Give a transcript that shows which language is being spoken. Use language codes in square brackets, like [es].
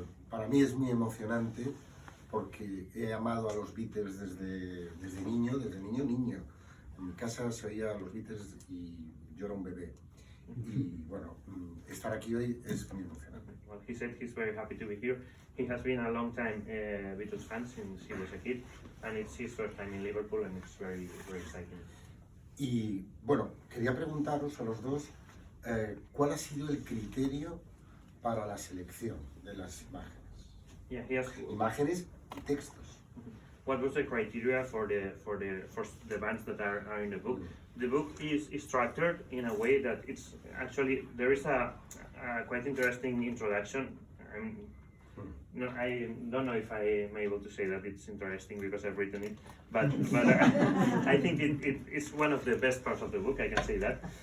[es] Para mí es muy emocionante porque he amado a los Beatles desde niño. En mi casa se oía a los Beatles y yo era un bebé. Y bueno, estar aquí hoy es muy emocionante. [en] Well, he said he's very happy to be here. He has been a long time Beatles fan since he was a kid, and it's his first time in Liverpool, and it's very, very exciting. [es] Y bueno, quería preguntaros a los dos cuál ha sido el criterio para la selección de las imágenes. [en] Yeah, he asked, [es] Imágenes y textos. [en] what was the criteria for the bands that are in the book? The book is structured in a way that it's actually, there is a quite interesting introduction. No, I don't know if I am able to say that it's interesting because I've written it, but I think it's one of the best parts of the book, I can say that.